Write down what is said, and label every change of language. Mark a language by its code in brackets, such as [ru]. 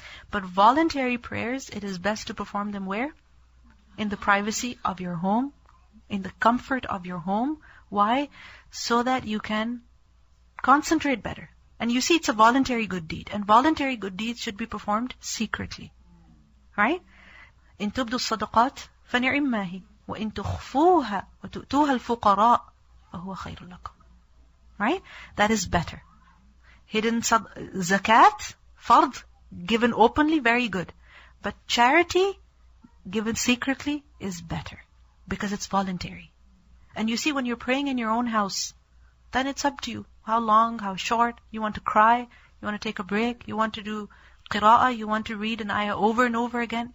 [en] But voluntary prayers, it is best to perform them where? In the privacy of your home, in the comfort of your home. Why? So that you can concentrate better. And you see, it's a voluntary good deed. And voluntary good deeds should be performed secretly. Right? [ar] إن تبدوا الصدقات فنعم هي وإن تخفوها وتؤتوها الفقراء فهو خير لكم. [en] Right? That is better. Hidden zakat, fard, given openly, very good. But charity, given secretly, is better. Because it's voluntary. And you see, when you're praying in your own house, then it's up to you. How long, how short, you want to cry, you want to take a break, you want to do qira'ah, you want to read an ayah over and over again.